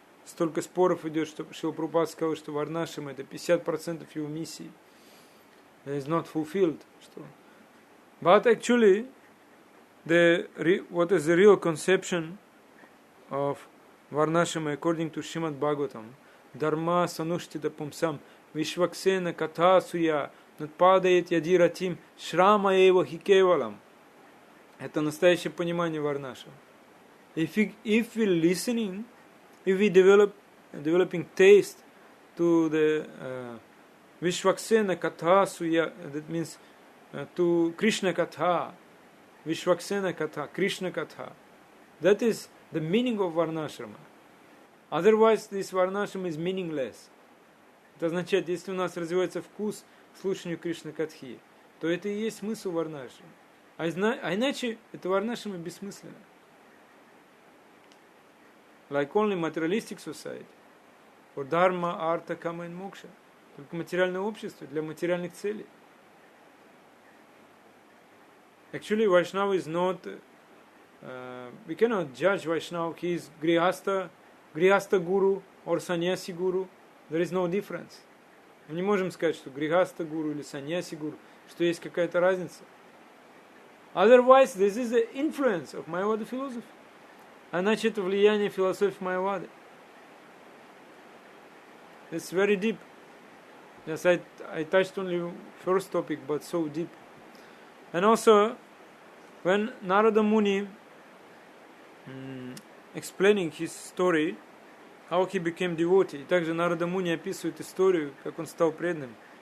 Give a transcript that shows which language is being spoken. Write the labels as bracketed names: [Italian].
[Russian] Столько споров идет, что Шрила Прабхупада сказал, что Варнашрам это 50% его миссии. [English] It is not fulfilled. But actually, what is the real conception of Varnashram according to Srimad Bhagavatam? [Sanskrit] Dharma sanushtita pumsam vishvaksena katha suya надпадает ядиратим шрама эва хикевалам. [Russian] Это настоящее понимание варнаша. [English] If we listening, if we developing taste to the Vishvaksena Katha Suya, that means to Krishna Katha, Vishvaksena Katha, Krishna Katha, that is the meaning of Varnashrama. Otherwise, this Varnashrama is meaningless. [Russian] Это означает, если у нас развивается вкус к слушанию Кришна Катхи, то это и есть смысл Варнашрама. А иначе это Варнашрама бессмысленно. [English] Like only materialistic society, for dharma, artha, kama and moksha. [Russian] Только материальное общество для материальных целей. [English] Actually, Vaishnava is not, we cannot judge Vaishnava, he is Grihastha guru or Sannyasi guru. There is no difference. [Russian] Мы не можем сказать, что Grihastha guru или Sannyasi guru, что есть какая-то разница. [English] Otherwise, this is the influence of Mayavada philosophy. [Russian] Иначе это влияние философии Майявады. [English] It's very deep. Yes, I touched only first topic, but so deep. And also, when Narada Muni explaining his story, how he became devotee, [Russian] также Нарада Муни описывает историю, как он стал преданным.